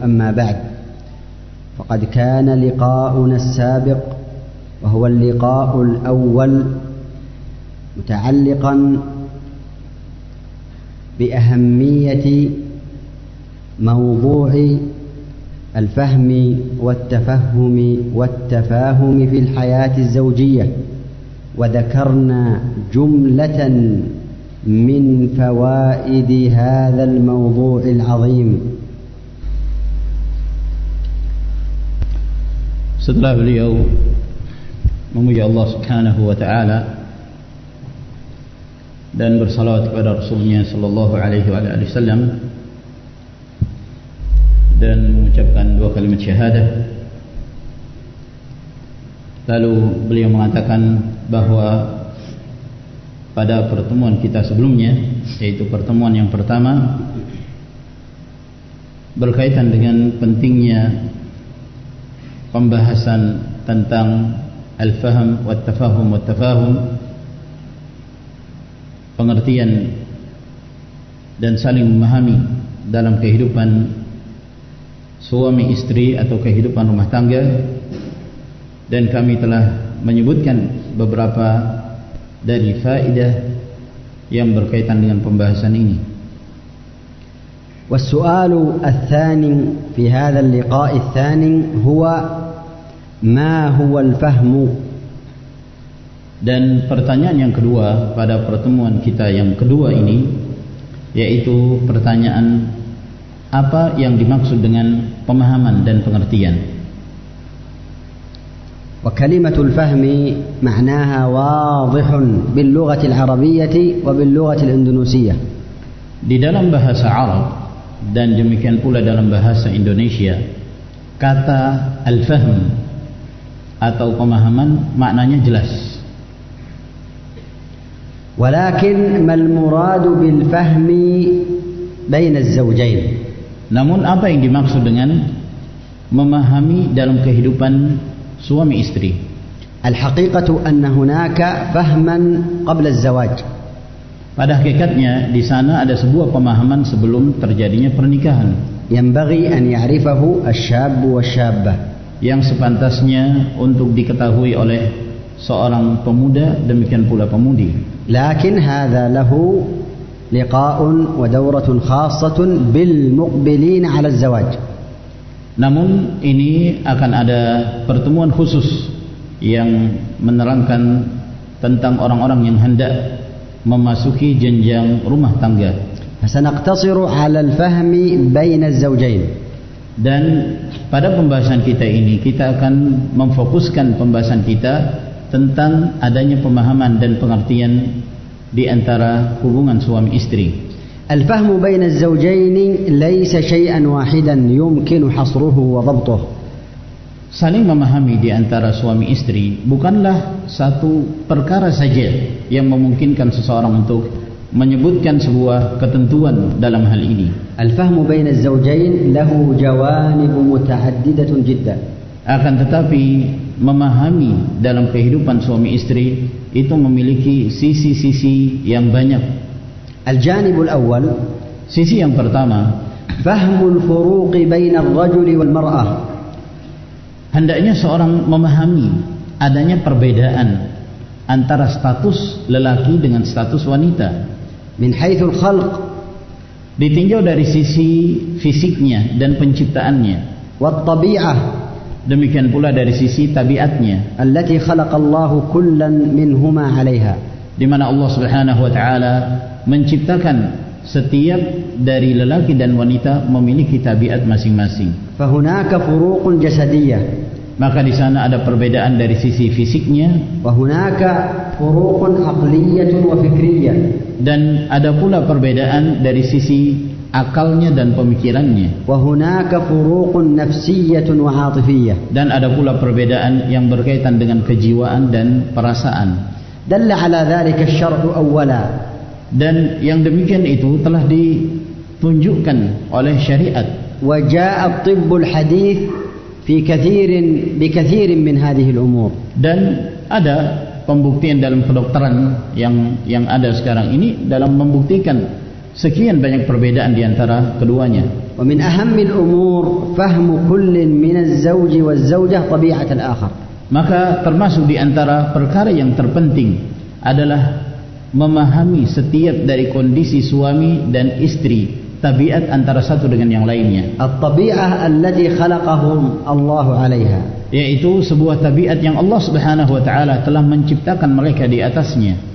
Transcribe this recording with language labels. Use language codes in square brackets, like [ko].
[ar] أما بعد، فقد كان لقاؤنا السابق وهو اللقاء الأول متعلقا بأهمية موضوع الفهم والتفهم والتفاهم في الحياة الزوجية، وذكرنا جملة من فوائد هذا الموضوع العظيم. [id] Setelah beliau memuji Allah Subhanahu wa taala dan bersalawat kepada Rasulnya sallallahu alaihi wasallam dan mengucapkan dua kalimat syahadah, lalu beliau mengatakan bahwa pada pertemuan kita sebelumnya, yaitu pertemuan yang pertama, berkaitan dengan pentingnya pembahasan tentang [ar] al-fahm wa tafahum wa tafahum, [id] pengertian dan saling memahami dalam kehidupan suami istri atau kehidupan rumah tangga. Dan kami telah menyebutkan beberapa dari faedah yang berkaitan dengan pembahasan ini. [ar] والسؤال الثاني في هذا اللقاء الثاني هو ما هو الفهم. [id] Dan pertanyaan yang kedua pada pertemuan kita yang kedua ini, yaitu pertanyaan apa yang dimaksud dengan pemahaman dan pengertian. [ar] وكلمة الفهم معناها واضح باللغة العربية وباللغة الإندونيسية. [id] Di dalam bahasa Arab dan demikian pula dalam bahasa Indonesia, kata al-fahm atau pemahaman maknanya jelas. [ar] ولكن ما المراد بالفهم بين الزوجين. [id] Namun apa yang dimaksud dengan memahami dalam kehidupan suami istri? [ar] الحقيقة أن هناك فهما قبل الزواج. [id] Pada hakikatnya di sana ada sebuah pemahaman sebelum terjadinya pernikahan. [ar] ينبغي أن يعرفه الشاب والشابة. [id] Yang sepantasnya untuk diketahui oleh seorang pemuda, demikian pula pemudi. [ar] لكن هذا له لقاء ودورة خاصة بالمقبلين على الزواج. [id] Namun ini akan ada pertemuan khusus yang menerangkan tentang orang-orang yang hendak memasuki jenjang rumah tangga. [ar] فسنقتصر على الفهم بين الزوجين. [id] Dan pada pembahasan kita ini kita akan memfokuskan pembahasan kita tentang adanya pemahaman dan pengertian di antara hubungan suami istri. [ar] الفهم بين الزوجين ليس شيئا واحدا يمكن حصره وضبطه. [id] Saling memahami di antara suami istri bukanlah satu perkara saja yang memungkinkan seseorang untuk menyebutkan sebuah ketentuan dalam hal ini. [ar] الفهم بين الزوجين له جوانب متعددة جدا. [id] Akan tetapi memahami dalam kehidupan suami istri itu memiliki sisi-sisi yang banyak. [ar] الجانب الأول، [id] sisi yang pertama, [ar] فهم الفروق بين الرجل والمرأة. [id] hendaknya seorang memahami adanya perbedaan antara status lelaki dengan status wanita. [ar] من حيث الخلق، [id] ditinjau dari sisi fisiknya dan penciptaannya. [ar] والطبيعة، [id] demikian pula dari sisi tabiatnya, [ar] التي خلق الله كلا منهما عليها. [id] di mana Allah Subhanahu wa taala menciptakan setiap dari lelaki dan wanita memiliki tabiat masing-masing. [ar] فهناك فروق جسدية. [id] Maka di sana ada perbedaan dari sisi fisiknya. [ar] وهناك فروق عقلية وفكرية. [id] Dan ada pula perbedaan dari sisi akalnya dan pemikirannya. [ar] وهناك فروق نفسية وعاطفية. [id] Dan ada pula perbedaan yang berkaitan dengan kejiwaan dan perasaan. [ar] دل على ذلك الشرع أولا. [id] Dan yang demikian itu telah ditunjukkan oleh syariat. [ar] وجاء الطب الحديث في بكثير من هذه الأمور. [id] Dan ada pembuktian dalam kedokteran yang ada sekarang ini dalam membuktikan sekian banyak perbedaan di antara keduanya. [ar] ومن أهم الأمور فهم كل من الزوج والزوجة طبيعة الآخر. [id] Maka termasuk di antara perkara yang terpenting adalah memahami setiap dari kondisi suami dan istri, tabiat antara satu dengan yang lainnya. [ar] At-tabi'ah allati khalaqahum Allah 'alaiha. [id] Yaitu sebuah tabiat yang Allah Subhanahu wa taala telah menciptakan mereka di atasnya.